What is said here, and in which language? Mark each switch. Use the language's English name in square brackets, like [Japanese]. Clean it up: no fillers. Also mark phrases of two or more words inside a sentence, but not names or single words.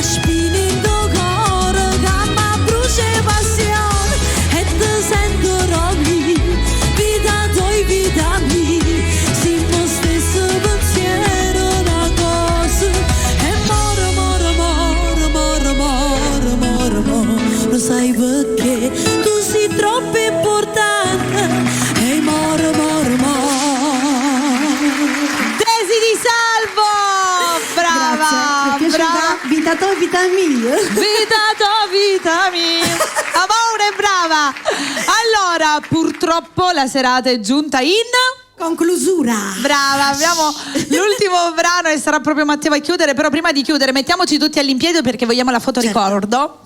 [Italian] spina in tuo cuore che mi brucia passione, e ti sentirò mi, vita tua, vita mia, siamo stesso pensiero, una cosa, e moro, moro, moro, moro, moro, moro, moro, sai perché tu sei troppo importante, e moro, moro, moro. Desi di Salvo! Brava! Grazie, mi è piaciuta Brava! Vita tua, vita mia. Vita tua, vita mia! Amore, brava! Allora, purtroppo la serata è giunta in conclusura. Brava, abbiamo l'ultimo brano e sarà proprio Matteo a chiudere, però prima di chiudere mettiamoci tutti all'impiede perché vogliamo la foto ricordo.